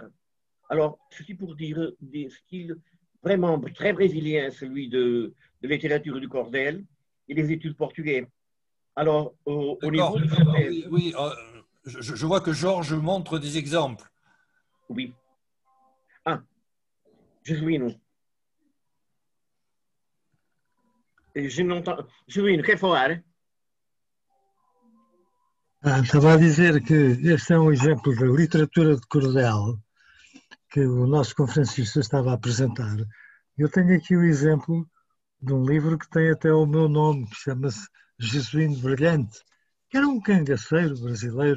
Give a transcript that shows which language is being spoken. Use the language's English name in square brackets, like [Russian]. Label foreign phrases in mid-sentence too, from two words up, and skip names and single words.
[French] Alors, ceci pour dire des styles vraiment très brésiliens, celui de littérature du cordel et les études portugais. Alors, au niveau de... Oui, je vois que Georges montre des exemples. Oui. Jesuíno. Je n'entends... [Portuguese] Jesuíno, quer falar? Estava a dizer que este é um exemplo da literatura de cordel que o nosso conferencista estava a apresentar. Eu tenho aqui o exemplo de um livro que tem até o meu nome, que chama-se Jesuíno Brilhante, que era um cangaceiro brasileiro.